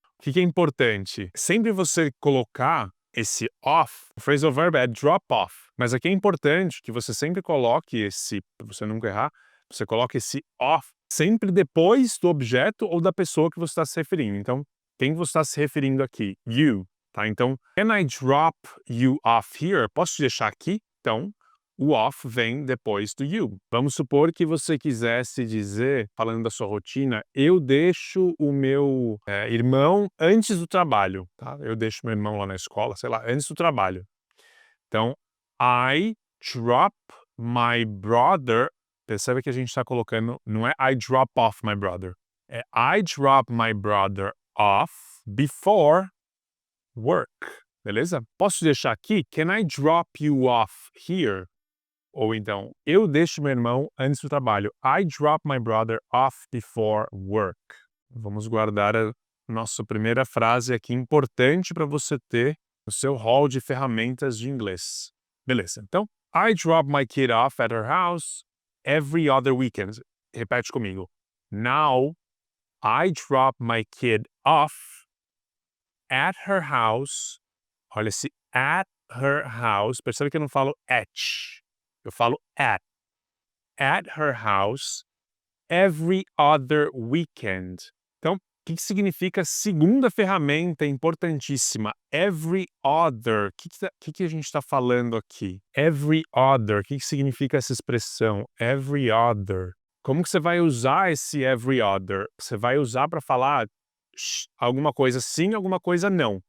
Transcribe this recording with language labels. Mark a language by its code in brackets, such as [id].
[pt] O que é importante? Sempre você colocar esse off, o phrasal verb é drop off, mas aqui é importante que você sempre coloque esse, para você nunca errar, você coloque esse off sempre depois do objeto ou da pessoa que você está se referindo. Então, quem você está se referindo aqui? [en] You, [pt] tá? Então, [en] can I drop you off here? [pt] Posso te deixar aqui? Então, o off vem depois do you. Vamos supor que você quisesse dizer, falando da sua rotina, eu deixo o meu irmão antes do trabalho, tá? Eu deixo meu irmão lá na escola, sei lá, antes do trabalho. Então, [en] I drop my brother. [pt] Percebe que a gente está colocando, não é [en] I drop off my brother, [pt] é [en] I drop my brother off before work, [pt] beleza? Posso deixar aqui? [en] Can I drop you off here? [pt] Ou então, eu deixo meu irmão antes do trabalho. [en] I drop my brother off before work. [pt] Vamos guardar a nossa primeira frase aqui, importante para você ter no seu hall de ferramentas de inglês. Beleza, então, [en] I drop my kid off at her house every other weekend. [pt] Repete comigo. [en] Now, I drop my kid off at her house. [pt] Olha esse [en] at her house. [pt] Percebe que eu não falo at. Eu falo at. [en] At her house every other weekend. [pt] Então, o que significa segunda ferramenta importantíssima? Every other. O que a gente está falando aqui? Every other. O que significa essa expressão? Every other. Como que você vai usar esse every other? Você vai usar para falar alguma coisa sim, alguma coisa não.